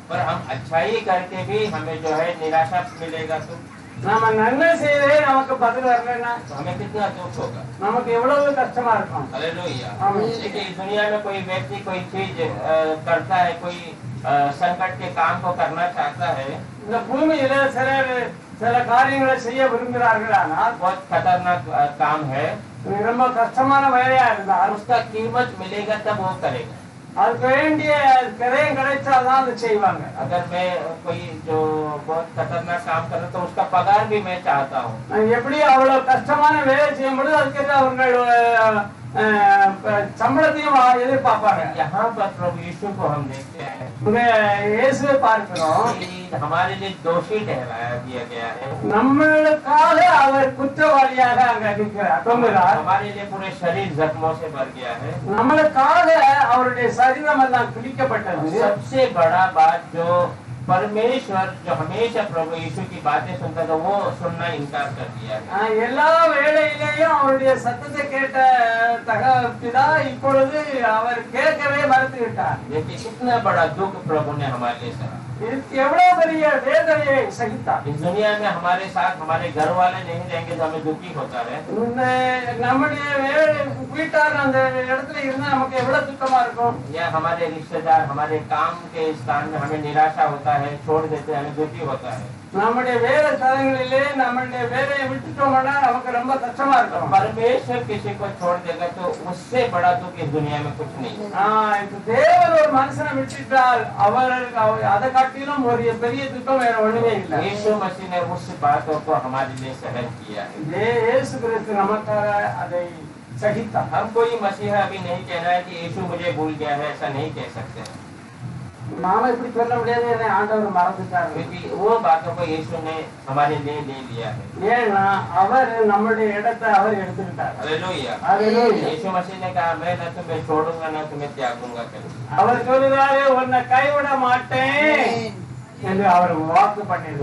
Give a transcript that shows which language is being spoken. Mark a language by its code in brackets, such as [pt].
[hi] पर हम अच्छाई करके भी हमें जो है निराशा मिलेगा तो [ta] நாம நன்மை செய்தே நமக்கு பதில் வரலன்னா [hi] हमें कितना दुख होगा। [ta] நமக்கு எவ்வளவு கஷ்டமா இருக்கும். [hi] हालेलुया। आमीन। देखिए इस दुनिया में कोई व्यक्ति कोई चीज करता है, कोई संकट के काम को करना चाहता है, [ta] இந்த பூமியில சிலர் சில காரியங்களை செய்ய விரும்புகிறார்களானால் [hi] बहुत खतरनाक काम है, [ta] ரொம்ப கஷ்டமான வேலையா இருந்தால் [hi] उसका कीमत मिलेगा तब वो करेगा। [ta] அதுக்கு வேண்டிய கிரயம் கிடைச்சாதான் அதை செய்வாங்க. [hi] अगर मैं कोई जो बहुत खतरनाक काम कर रहा तो उसका पगार भी मैं चाहता हूँ। [ta] எப்படி அவ்வளவு கஷ்டமான வேலை செய்யும் பொழுது அதுக்கு அவர்கள் சம்பளத்தையும் எதிர்பார்ப்பாங்க. [hi] यहाँ पर प्रभु यीशु को हम देखते हैं [ta] இங்க இயேசுவை பார்க்கிறோம். [hi] कि हमारे लिए दोषी ठहराया दिया गया है, [ta] நம்மளுக்காக அவர் குற்றவாளியாக அங்க நிற்கிறார், தொங்குகிறார். [hi] हमारे लिए पूरे शरीर जख्मों से भर गया है। [ta] நம்மளுக்காக அவருடைய சரீரம் எல்லாம் கிழிக்கப்பட்டது. [hi] सबसे बड़ा बात जो परमेश्वर जो हमेशा प्रभु यीशु की बातें सुनता था वो सुनना इनकार कर दिया है। [ta] எல்லா வேளையிலேயும் அவருடைய சத்தத்தை கேட்ட பிதா இப்பொழுது அவர் கேட்கவே மறுத்து விட்டார். [hi] देखिए कितना बड़ा दुख प्रभु ने हमारे लिए सहा। [ta] எவ்வளவு பெரிய வேதனையை சகித்தார். [hi] इस दुनिया में हमारे साथ हमारे घर वाले नहीं रहेंगे तो हमें दुखी होता है। [ta] நம்முடைய வீட்டார் அந்த இடத்துல இருந்தா நமக்கு எவ்வளவு துக்கமா இருக்கும். [hi] या हमारे रिश्तेदार हमारे काम के स्थान में हमें निराशा होता है, छोड़ देते हैं, हमें दुखी होता है। [ta] நம்முடைய வேலை ஸ்தலங்களிலே நம்முடைய வேலையை விட்டுட்டோம்னா நமக்கு ரொம்ப கஷ்டமா இருக்கும். [hi] परमेश्वर किसी को छोड़ देगा तो उससे बड़ा दुख इस दुनिया में कुछ नहीं है। [ta] இப்ப தேவன் ஒரு மனுஷனை விட்டுட்டால் அவருக்கு அதை காட்டிலும் ஒரு பெரிய துக்கம் வேற ஒண்ணுமே இல்லை. [hi] यीशु मसीह ने उस बातों को हमारे लिए सहन किया है। [ta] இயேசு கிறிஸ்து நமக்காக அதை சகித்தார். [hi] हम कोई मसीहा अभी नहीं कहना है कि यीशु मुझे भूल गया है, ऐसा नहीं कह सकते, [ta] நாம இப்படி சொல்ல முடியாது, என்னை ஆண்டவர் மறந்துட்டாரு. [hi] क्योंकि वो बातों को यीशु ने हमारे लिए ले लिया है। [ta] ஏன்னா அவர் நம்முடைய இடத்தை அவர் எடுத்துக்கிட்டார். [hi] हालेलुया। हालेलुया। यीशु मसीह ने कहा मैं न तुम्हें छोड़ूंगा न तुम्हें त्यागूंगा कभी। [ta] அவர் சொல்லுகிறாரு உன்னை கைவிட மாட்டேன் என்று அவர் வாக்கு பண்ணிருக்கார்.